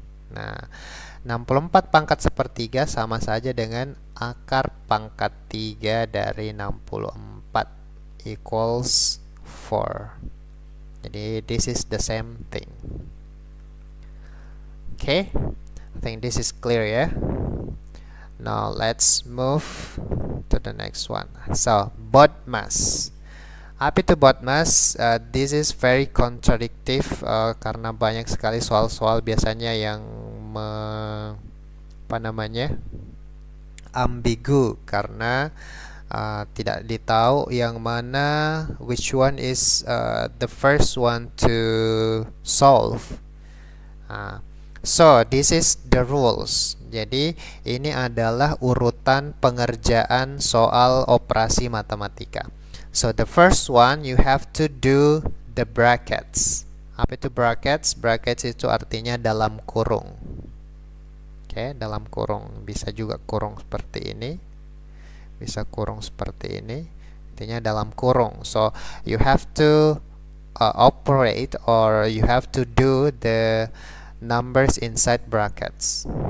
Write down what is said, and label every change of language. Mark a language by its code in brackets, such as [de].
[id] Nah, 64 pangkat sepertiga sama saja dengan akar pangkat 3 dari 64 equals 4. [en] Jadi this is the same thing. Okay, I think this is clear ya. Now let's move to the next one. [id] So BODMAS. Apa itu BODMAS? [en] This is very contradictive [id] karena banyak sekali soal-soal biasanya yang apa namanya, ambigu karena tidak ditahu yang mana [en] which one is the first one to solve. So this is the rules. [id] Jadi ini adalah urutan pengerjaan soal operasi matematika. [en] So the first one you have to do the brackets. [id] Apa itu brackets? Brackets itu artinya dalam kurung. Oke, dalam kurung. Bisa juga kurung seperti ini. Bisa kurung seperti ini. Intinya dalam kurung. [en] So you have to operate or you have to do the numbers inside brackets.